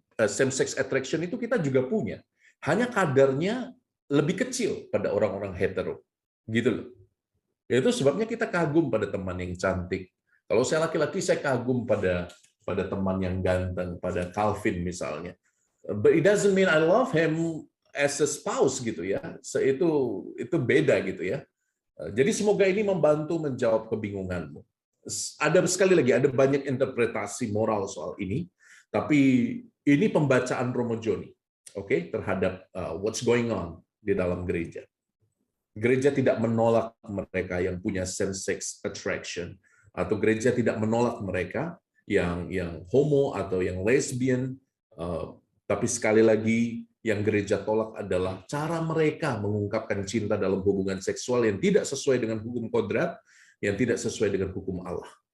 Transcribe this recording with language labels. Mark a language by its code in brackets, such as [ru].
[en] same sex attraction [id] itu kita juga punya. Hanya kadarnya lebih kecil pada orang-orang hetero. Gitu loh. Itu sebabnya kita kagum pada teman yang cantik. Kalau saya laki-laki, saya kagum pada teman yang ganteng, pada Calvin misalnya. [en] But it doesn't mean I love him as a spouse [id] gitu ya. Itu beda gitu ya. Jadi semoga ini membantu menjawab kebingunganmu. Ada sekali lagi, ada banyak interpretasi moral soal ini, tapi ini pembacaan Romo Joni, oke, terhadap [en] what's going on [id] di dalam gereja. Gereja tidak menolak mereka yang punya same-sex attraction, atau gereja tidak menolak mereka yang homo atau yang lesbian, tapi sekali lagi yang gereja tolak adalah cara mereka mengungkapkan cinta dalam hubungan seksual yang tidak sesuai dengan hukum kodrat, yang tidak sesuai dengan hukum Allah.